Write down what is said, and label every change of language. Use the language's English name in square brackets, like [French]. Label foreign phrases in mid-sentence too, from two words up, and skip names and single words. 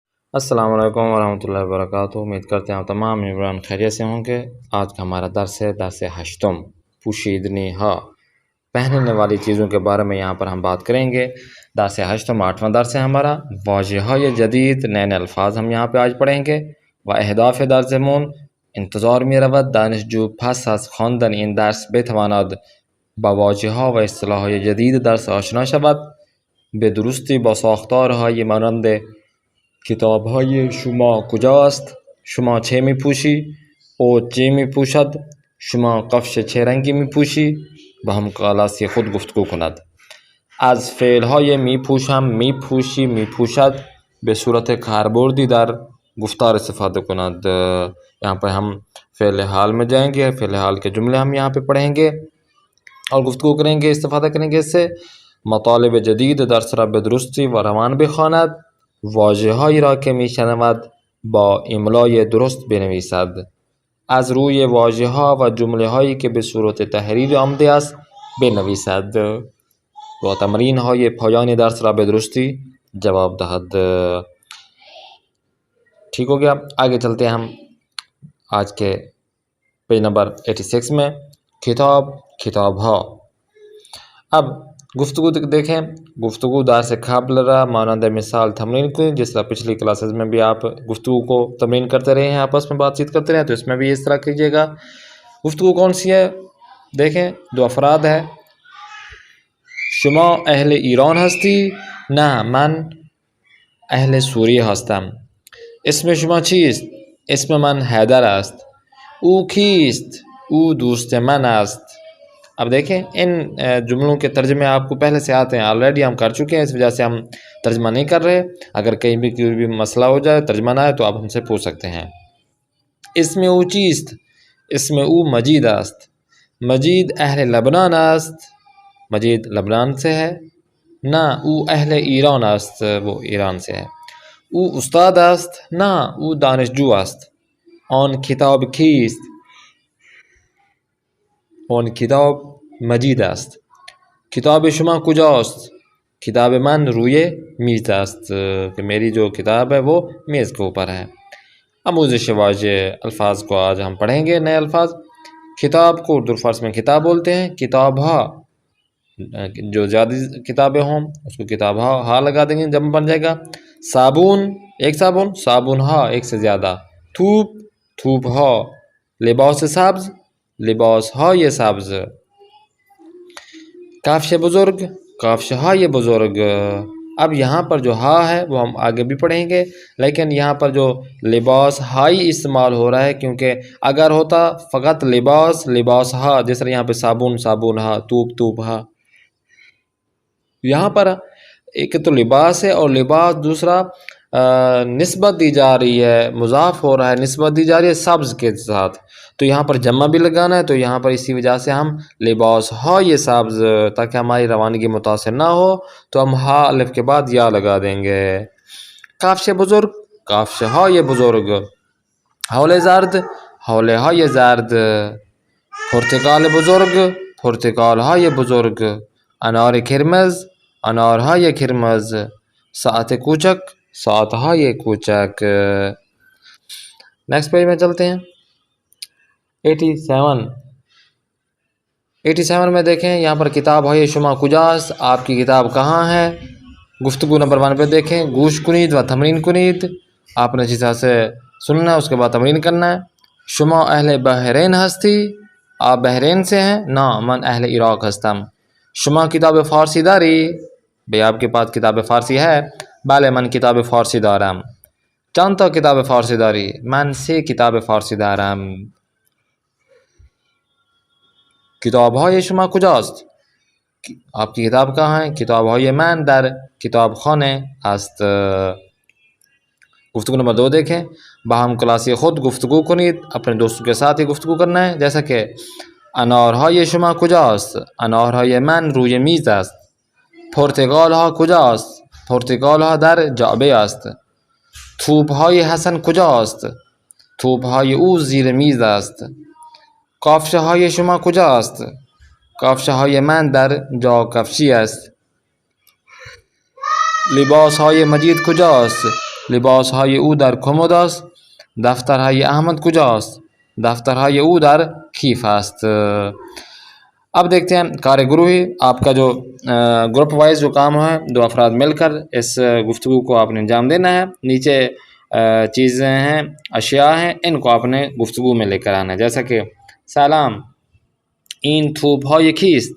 [Urdu] السلام علیکم ورحمۃ اللہ وبرکاتہ۔ امید کرتے ہیں آپ تمام عمران خیریت سے ہوں گے۔ آج کا ہمارا درس ہے [Persian] درس ہشتم، پوشیدنی ہا، [Urdu] پہننے والی چیزوں کے بارے میں یہاں پر ہم بات کریں گے۔ [Persian] درس ہشتم [Urdu] 8واں درس ہے ہمارا۔ واضح جدید نئے نئے الفاظ ہم یہاں پہ آج پڑھیں گے۔ [Persian] و اہداف درسمون انتظار می رود دانشجو پس از خواندن این درس بتواند با واژه‌ها و اصطلاح‌های جدید درس آشنا شود، به درستی با ساختارهای مانند کتاب‌های شما کجاست؟ شما چه می‌پوشی؟ او چه می‌پوشد؟ شما کفش چه رنگی می‌پوشی؟ با هم کلاسی خود گفتگو کند. از فعل‌های می‌پوشم، می‌پوشی، می‌پوشد به صورت کاربردی در گفتار استفاده کند۔ [Urdu] یہاں پہ ہم فعل حال میں جائیں گے، فعل حال کے جملے ہم یہاں پہ پڑھیں گے اور گفتگو کریں گے، استفادہ کریں گے اس سے۔ [Persian] مطالب جدید درس را به درستی و روان بخواند، واژه‌هایی را که می‌شنود با املای درست بنویسد. از روی واژه‌ها و جمله‌هایی که به صورت تحریر آمده است بنویسد و تمرین‌های پایان درس را به درستی جواب دهد۔ [Urdu] ٹھیک ہو گیا، آگے چلتے ہیں ہم آج کے پیج نمبر 86 میں۔ [Persian] کتاب، کتاب ہا۔ [Urdu] اب گفتگو دیکھیں، [Persian] گفتگو درس قبل را مانند مثال تمرین کریں۔ [Urdu] جس طرح پچھلی کلاسز میں بھی آپ گفتگو کو تمرین کرتے رہے ہیں، آپس میں بات چیت کرتے رہے ہیں، تو اس میں بھی اس طرح کیجیے گا۔ گفتگو کون سی ہے دیکھیں، دو افراد ہے۔ [Persian] شما اہل ایران هستی؟ نه من اهل سوریه هستم. اسم شما چیست؟ اسم من حیدر است. او کیست؟ او دوست من است. [Urdu] اب دیکھیں ان جملوں کے ترجمے آپ کو پہلے سے آتے ہیں، آلریڈی ہم کر چکے ہیں، اس وجہ سے ہم ترجمہ نہیں کر رہے۔ اگر کہیں بھی کوئی بھی مسئلہ ہو جائے، ترجمہ نہ آئے، تو آپ ہم سے پوچھ سکتے ہیں۔ [Persian] اسم او چیست؟ اسم او مجید است. مجید اہل لبنان است. [Urdu] مجید لبنان سے ہے. [Persian] نه او اہل ایران است، [Urdu] وہ ایران سے ہے. [Persian] او استاد است. نه او دانشجو است. آن کتاب کیست؟ آن کتاب مجید است. کتاب شما کجاست؟ کتاب من روی میز است، [Urdu] کہ میری جو کتاب ہے وہ میز کے اوپر ہے۔ آموزش واضح الفاظ کو آج ہم پڑھیں گے، نئے الفاظ۔ کتاب کو اردو فارسی میں کتاب بولتے ہیں۔ [Persian] کتاب ہا، [Urdu] جو زیادہ کتابیں ہوں اس کو [Persian] کتاب ہا [Urdu] لگا دیں گے، جمع بن جائے گا۔ صابن، ایک صابن، [Persian] صابن ہا [Urdu] ایک سے زیادہ۔ [Persian] تھوپ، تھوپ ہا۔ لباس سبز، لباس های سبز۔ کفش بزرگ، کفش های بزرگ۔ [Urdu] اب یہاں پر جو ہا ہے وہ ہم آگے بھی پڑھیں گے، لیکن یہاں پر جو لباس ہائی استعمال ہو رہا ہے، کیونکہ اگر ہوتا فقط [Persian] لباس، لباس ہا، [Urdu] جس طرح یہاں پہ [Persian] صابن، صابن ہا، توپ، توپ ہا، [Urdu] یہاں پر ایک تو لباس ہے اور لباس دوسرا نسبت دی جا رہی ہے، مضاف ہو رہا ہے، نسبت دی جا رہی ہے سبز کے ساتھ، تو یہاں پر جمع بھی لگانا ہے، تو یہاں پر اسی وجہ سے ہم [Persian] لباس ہا یہ سبز، [Urdu] تاکہ ہماری روانگی متاثر نہ ہو تو ہم ہا الف کے بعد یا لگا دیں گے۔ [Persian] کفش بزرگ، کفش ہا یہ بزرگ۔ حول زرد، حول ہا یہ زرد۔ پرتقال بزرگ، پرتقال ہا یہ بزرگ۔ انار کرمز، انار ہا یہ کرمز۔ ساعت کوچک، ساعت ہا یہ کوچک۔ [English] next page [Urdu] میں چلتے ہیں۔ 87 میں دیکھیں، یہاں پر [Persian] کتاب ہے شما کجاست، [Urdu] آپ کی کتاب کہاں ہے۔ گفتگو نمبر 1 پہ دیکھیں، [Persian] گوش کنید و تمرین کنید، [Urdu] آپ نے اسی طرح سے سننا ہے، اس کے بعد تمرین کرنا ہے۔ [Persian] شما اہل بحرین ہستی، [Urdu] آپ بحرین سے ہیں؟ [Persian] نا من اہل عراق هستم. شما کتاب فارسی داری؟ [Urdu] بھئی آپ کے پاس [Persian] کتاب فارسی [Urdu] ہے؟ [Persian] بله من کتاب فارسی دارم. چند تا کتاب فارسی داری؟ من 3 کتاب فارسی دارم. کتاب‌های شما کجاست؟ [Urdu] آپ کی کتاب کہاں ہے؟ [Persian] کتاب‌های من در کتابخانه است. [Urdu] گفتگو نمبر 2 دیکھیں، [Persian] باہم کلاسی خود گفتگو کنید، [Urdu] اپنے دوستوں کے ساتھ ہی گفتگو کرنا ہے، جیسا کہ [Persian] انارهای شما کجاست؟ انارهای من روی میز است. پرتقال‌ها کجاست؟ پرتقال‌ها در جعبه است. توپ‌های حسن کجاست؟ توپ‌های او زیر میز است. کفش‌های شما کجاست؟ کفش‌های من در جاکفشی است. لباس‌های مجید کجاست؟ لباسهای او در کمد است. دفترهای احمد کجاست؟ دفترهای او در کیف است. [Urdu] اب دیکھتے ہیں کار گروہی. آپ کا جو [English] group wise [Urdu] جو کام ہے، دو افراد مل کر اس گفتگو کو آپ نے انجام دینا ہے. نیچے چیزیں ہیں، اشیاء ہیں، ان کو آپ نے گفتگو میں لے کر آنا ہے. جیسا کہ [Persian] سلام این توپهای کیست؟